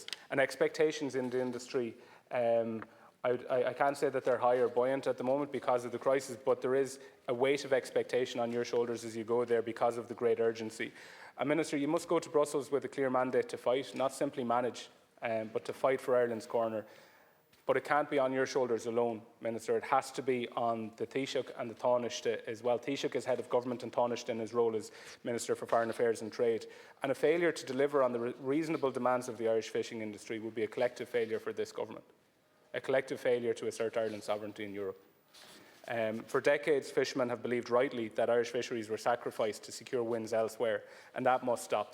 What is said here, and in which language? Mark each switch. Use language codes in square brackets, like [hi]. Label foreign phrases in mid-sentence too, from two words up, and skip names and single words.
[en] And expectations in the industry, I can't say that they're high or buoyant at the moment because of the crisis, but there is a weight of expectation on your shoulders as you go there because of the great urgency. Minister, you must go to Brussels with a clear mandate to fight, not simply manage, but to fight for Ireland's corner. But it can't be on your shoulders alone, Minister. It has to be on the Taoiseach and the Taoiseach as well. Taoiseach is head of government and Taoiseach in his role as Minister for Foreign Affairs and Trade. And a failure to deliver on the reasonable demands of the Irish fishing industry would be a collective failure for this government, a collective failure to assert Ireland's sovereignty in Europe. For decades, fishermen have believed rightly that Irish fisheries were sacrificed to secure wins elsewhere, and that must stop.